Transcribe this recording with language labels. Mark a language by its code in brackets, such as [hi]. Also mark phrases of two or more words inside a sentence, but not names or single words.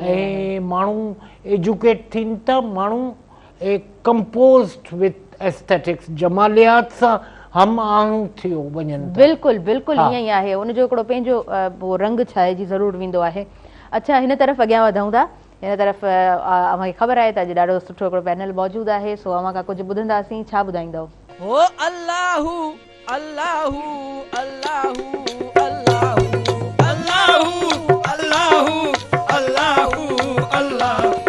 [sd] ऐं माण्हू एजुकेट थियनि था माण्हू [en] composed with aesthetics [sd] जमालियात सां हम आहंग थियो वञनि बिल्कुलु बिल्कुलु ईअं ई आहे उनजो हिकिड़ो पंहिंजो उहो रंग छाइजी ज़रूरु वेंदो आहे अच्छा हिन तरफ़ अॻियां वधूं था हिन तरफ़ अव्हांखे ख़बर आहे त अॼु ॾाढो सुठो हिकिड़ो पैनल मौजूदु आहे सो अव्हां खां कुझु ॿुधंदासीं छा ॿुधाईंदव [ar] ओ الله الله الله الله الله الله الله الله